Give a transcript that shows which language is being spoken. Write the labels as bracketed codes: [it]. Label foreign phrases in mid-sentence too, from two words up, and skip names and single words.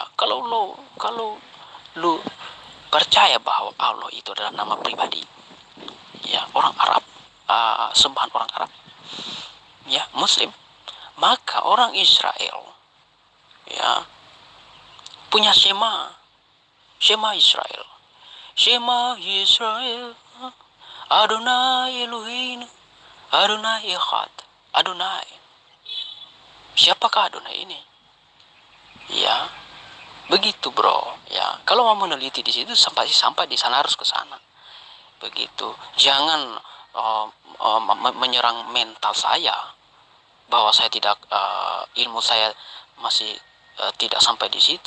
[id] Kalau lo percaya bahwa Allah itu adalah nama pribadi, ya, orang Arab, sembahan orang Arab, ya, Muslim, maka orang Israel, ya, punya [he] שמע ישראל, אדוני אלוהים, אדוני אחד, אדוני. [id] Siapakah Adonai ini? Ya, begitu bro. Ya, kalau mau meneliti di situ sampai di sana harus ke sana. Begitu. Jangan menyerang mental saya bahwa saya tidak ilmu saya masih tidak sampai di situ.